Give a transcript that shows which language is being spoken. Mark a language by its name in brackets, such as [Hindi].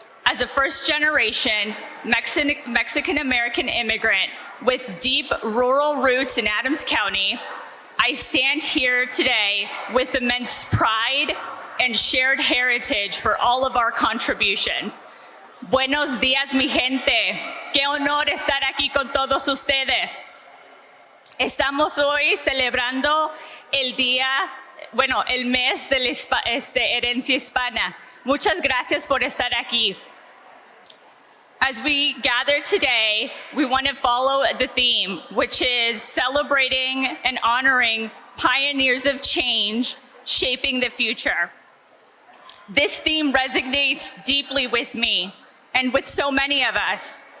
[English] As a first-generation Mexican-American immigrant with deep rural roots in Adams County, I stand here today with immense pride and shared heritage for all of our contributions. [Spanish] Buenos días, mi gente. Qué honor estar aquí con todos ustedes. Estamos hoy celebrando el mes de la herencia hispana. Muchas gracias por estar aquí. [English] As we gather today, we want to follow the theme, which is celebrating and honoring pioneers of change, shaping the future. This theme resonates deeply with me and with so many of us.